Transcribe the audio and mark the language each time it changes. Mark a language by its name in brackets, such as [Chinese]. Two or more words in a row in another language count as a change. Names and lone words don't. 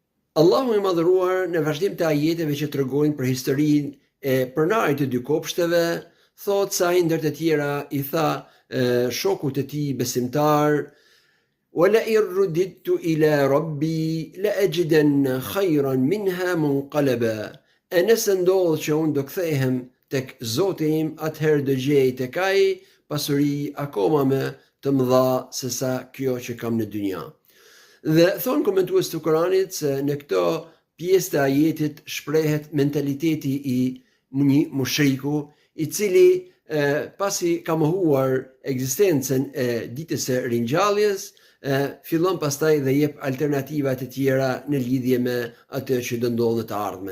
[Albanian] Allahu i madhëruar në vazhdim të ajeteve që tregojnë për historinë e pronarit të dy kopshteve, thot se ai ndër të tjera i tha shokut të tij besimtar: [Arabic] "ولئن رددت إلى ربي لأجدن خيرا منها منقلبا." [Albanian] E nëse ndodh që unë do kthehem tek Zoti im, atëherë do gjej tek ai pasuri akoma më të mëdha se sa kjo që kam në dynja. Dhe thonë komentues të Kuranit se në këto pjesë të ajetit shprehet mentaliteti i një mushriku i cili pasi ka mohuar ekzistencën e ditës së ringjalljes, fillon pastaj dhe jep alternativa të tjera në lidhje me atë që do ndodhë të ardhmen.